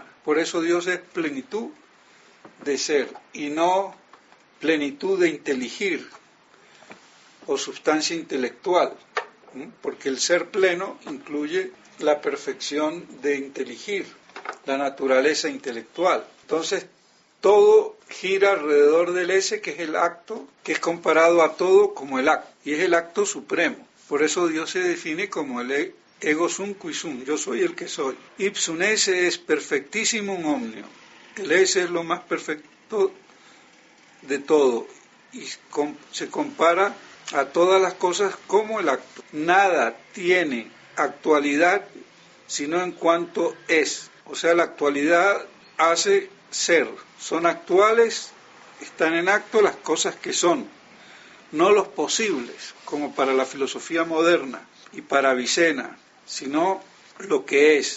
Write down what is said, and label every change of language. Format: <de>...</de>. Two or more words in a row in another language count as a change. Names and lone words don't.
<es>Por eso Dios es plenitud de ser y no plenitud de inteligir o sustancia intelectual, porque el ser pleno incluye la perfección de inteligir, la naturaleza intelectual. Entonces todo gira alrededor del ese, que es el acto, que es comparado a todo como el acto, y es el acto supremo. Por eso Dios se define como el</es> <la>ego sum qui sum,</la> <es>yo soy el que soy.</es> <la>Ipsum esse es perfectissimum omnium.</la> <es>El ese es lo más perfecto de todo, y se compara a todas las cosas como el acto. Nada tiene actualidad sino en cuanto es. O sea, la actualidad hace ser. Son actuales, están en acto las cosas que son, no los posibles, como para la filosofía moderna y para Avicena, sino lo que es.</es>